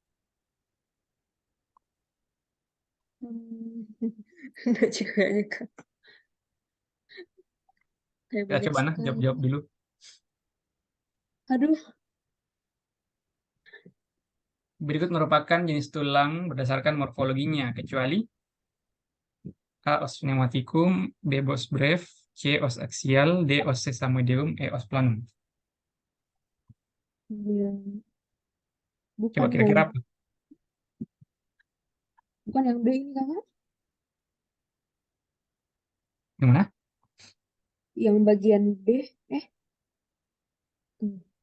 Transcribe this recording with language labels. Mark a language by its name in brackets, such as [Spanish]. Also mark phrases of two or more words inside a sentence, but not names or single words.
[Indonesian] Enggak juga ya, Kak. Kayak Kita banyak coba nah, sekali. jawab-jawab dulu. Aduh. Berikut merupakan jenis tulang berdasarkan morfologinya, kecuali A. [Latin] Os pneumaticum, B. Bos breve, C. Os axial, D. Os sesamoideum, E. Os planum. [Indonesian] Yang- Coba Bukan yang kira-kira apa? bukan yang B ini, Kakak. Gimana? Yang bagian B. Eh, hmm.